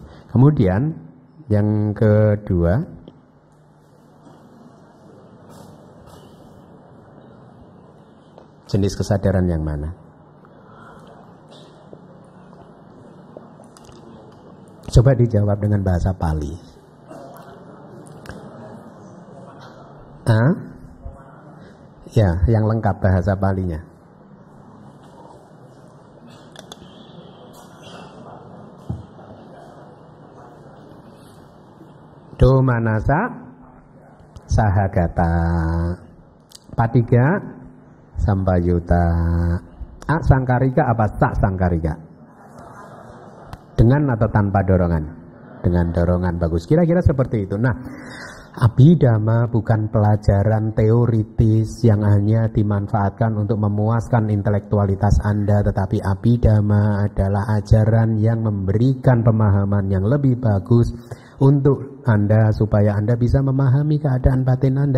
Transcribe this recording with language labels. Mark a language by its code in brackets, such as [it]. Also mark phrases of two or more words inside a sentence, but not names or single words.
[id] Kemudian yang kedua, jenis kesadaran yang mana? Coba dijawab dengan bahasa Pali. Ya, yang lengkap bahasa Palinya. [pi] Domanasa sahagata, patiga sampayuta. Sangkarika apa sangkarika? [id] Dengan atau tanpa dorongan? Dengan dorongan, bagus. Kira-kira seperti itu. Nah, Abhidhamma bukan pelajaran teoritis yang hanya dimanfaatkan untuk memuaskan intelektualitas Anda, tetapi Abhidhamma adalah ajaran yang memberikan pemahaman yang lebih bagus untuk Anda supaya Anda bisa memahami keadaan batin Anda.